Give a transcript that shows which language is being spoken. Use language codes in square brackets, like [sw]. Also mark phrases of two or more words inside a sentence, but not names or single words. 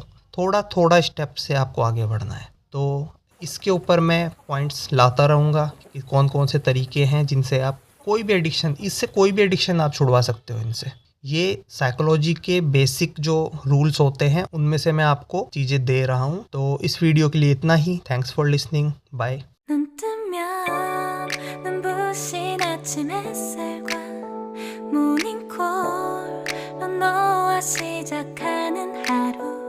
[hi] थोड़ा थोड़ा स्टेप से आपको आगे बढ़ना है। तो इसके ऊपर मैं पॉइंट्स लाता रहूँगा कि कौन कौन से तरीके हैं जिनसे आप कोई भी एडिक्शन आप छुड़वा सकते हो इनसे। ये साइकोलॉजी के बेसिक जो रूल्स होते हैं उनमें से मैं आपको चीज़ें दे रहा हूँ। तो इस वीडियो के लिए इतना ही। [en] Thanks for listening. Bye. [ko] 눈 뜨면 눈부신 아침 햇살과 모닝콜로 너와 시작하는 하루